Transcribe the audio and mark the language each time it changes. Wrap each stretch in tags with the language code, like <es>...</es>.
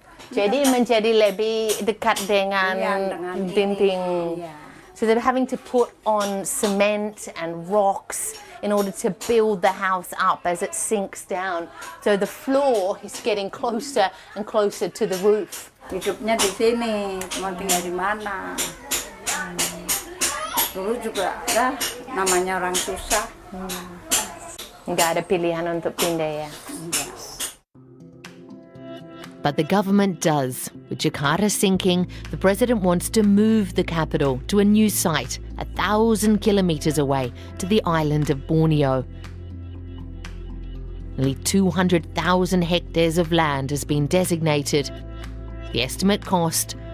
<id>Jadi menjadi lebih dekat dengan dinding.</id> <en>So they're having to put on cement and rocks in order to build the house up as it sinks down. So the floor is getting closer and closer to the roof.</en> <id>Hidupnya di sini, mau tinggal di mana? Dulu juga namanya orang susah. Nggak ada pilihan untuk pindah ya?</id> <en>But the government does. With Jakarta sinking, the president wants to move the capital to a new site 1,000 kilometres away to the island of Borneo. Nearly 200,000 hectares of land has been designated. The estimate cost,</en>